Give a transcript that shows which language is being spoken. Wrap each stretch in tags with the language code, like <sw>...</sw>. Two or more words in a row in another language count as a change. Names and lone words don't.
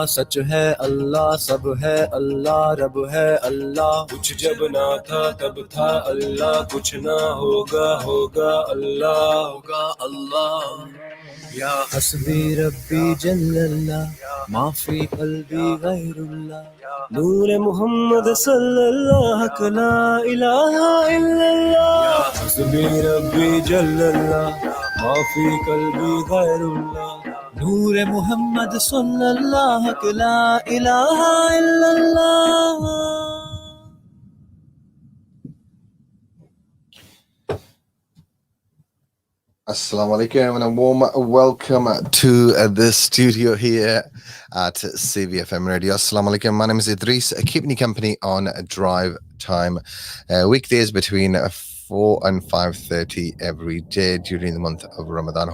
<hi>सच है अल्लाह सब है अल्लाह रब है अल्लाह कुछ जब ना था तब था अल्लाह कुछ ना होगा होगा अल्लाह होगा अल्लाह</hi> <ar>يا حسبي ربي جل الله ما في قلبي غير الله نور محمد صلى الله لا إله إلا الله حسبي ربي جل الله ما في قلبي غير الله نور محمد صلى الله لا إله إلا الله السلام عليكم</ar> <en>and a warm welcome to the studio here at CVFM Radio.</en> <ar>السلام عليكم.</ar> <en>My name is Idrees, keeping you company on Drivetime. Weekdays between 4 and 5:30 every day during the month of Ramadan.</en>